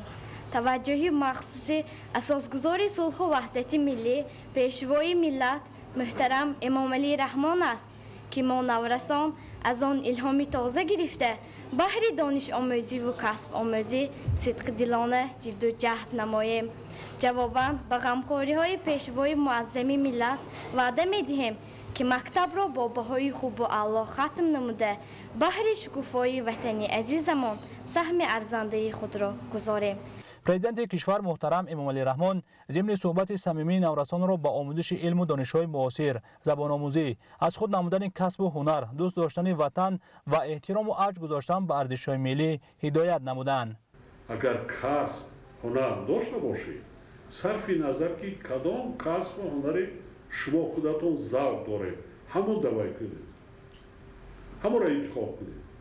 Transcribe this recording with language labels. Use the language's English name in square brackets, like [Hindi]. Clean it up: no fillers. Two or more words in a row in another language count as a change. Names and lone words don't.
[Tajik] توجهی مخصوصی اساسگذار صلح و وحدت ملی پیشوای ملت محترم امامعلی رحمان است که ما نورسان از آن الهامی تازه گرفته بهر دانش آموزی و کسب آموزی صدق دلانه جد و جهد نماییم. جواباً به غمخواری های پیشوای معظم ملت وعده می‌دهیم که مکتب را با بهای خوب و اعلی ختم نموده بهر شکوفایی وطنی عزیزمان سهم ارزنده خود را گذاریم. президенти кишвар муҳтарам эмомалӣ раҳмон зимни суҳбати самимии наврасонро ба омӯзиши илму донишҳои муосир, забономӯзӣ, аз худ намудани касбу ҳунар, дӯст доштани ватан ва эҳтирому авҷ гузоштан ба арзишҳои миллӣ ҳидоят намуданд. агар касб ҳунар дошта бошед, сарфи назар ки кадом касб ва ҳунаре шумо худатон завқ доред, ҳамон давай кунед, ҳамонро интихоб кунед.